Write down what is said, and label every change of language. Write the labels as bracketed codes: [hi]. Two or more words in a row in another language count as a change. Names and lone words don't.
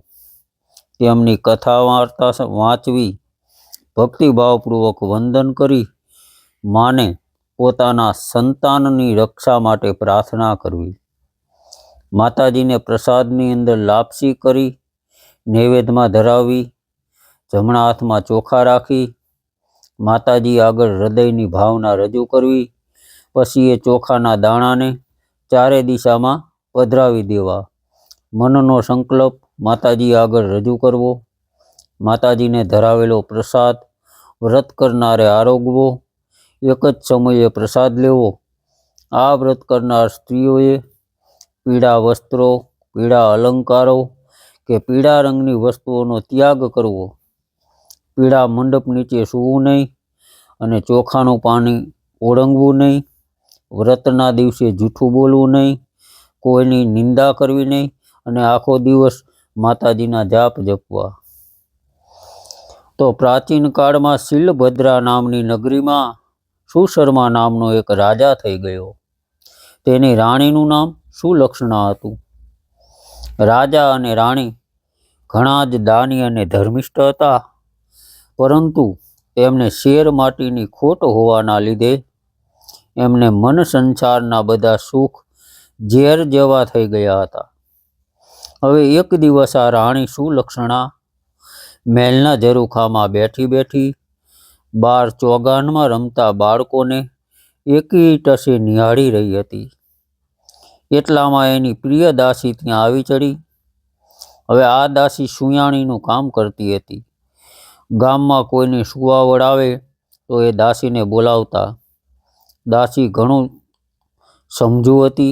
[gu] તેમની કથા વાર્તા વાંચવી, ભક્તિભાવપૂર્વક વંદન કરી માને પોતાના સંતાનની રક્ષા માટે પ્રાર્થના કરવી। માતાજીને પ્રસાદની અંદર લાપસી કરી નૈવેદ્યમાં ધરાવી। જમણા હાથમાં ચોખા રાખી માતાજી આગળ હૃદયની ભાવના રજૂ કરવી। પછી એ ચોખાના દાણાને ચારે દિશામાં પધરાવી દેવા। મનનો સંકલ્પ માતાજી આગળ રજૂ કરવો। માતાજીને ધરાવેલો પ્રસાદ વ્રત કરનારે આરોગવો। એક જ સમયે પ્રસાદ લેવો। આ વ્રત કરનાર સ્ત્રીઓએ પીળા વસ્ત્રો, પીળા અલંકારો કે પીળા રંગની વસ્તુઓનો ત્યાગ કરવો। પીળા મંડપ નીચે સૂવું નહીં અને ચોખાનું પાણી ઓળંગવું નહીં। વ્રતના દિવસે જૂઠું બોલવું નહીં, કોઈની નિંદા કરવી નહીં અને આખો દિવસ માતાજીના જાપ જપવા। તો પ્રાચીન કાળમાં શીલભદ્રા નામની નગરીમાં સુશર્મા નામનો એક રાજા થઈ ગયો। તેની રાણીનું નામ સુલક્ષણા હતું। રાજા અને રાણી ઘણા જ દાની અને ધર્મિષ્ઠ હતા, પરંતુ તેમને શેર માટીની ખોટ હોવાના લીધે એમને મન સંસારના બધા સુખ ઝેર જેવા થઈ ગયા હતા। હવે એક દિવસ આ રાણી સુલક્ષણા મહલના ઝરૂખામાં બેઠી બેઠી બાર ચૌગાનમાં રમતા બાળકોને એકી ટસે નિહાળી રહી હતી। એટલામાં એની પ્રિય દાસી ત્યાં આવી ચડી। હવે આ દાસી સુયાણીનું કામ કરતી હતી। ગામમાં કોઈને સુવાવડ આવે તો એ દાસીને બોલાવતા। દાસી ઘણું સમજુ હતી।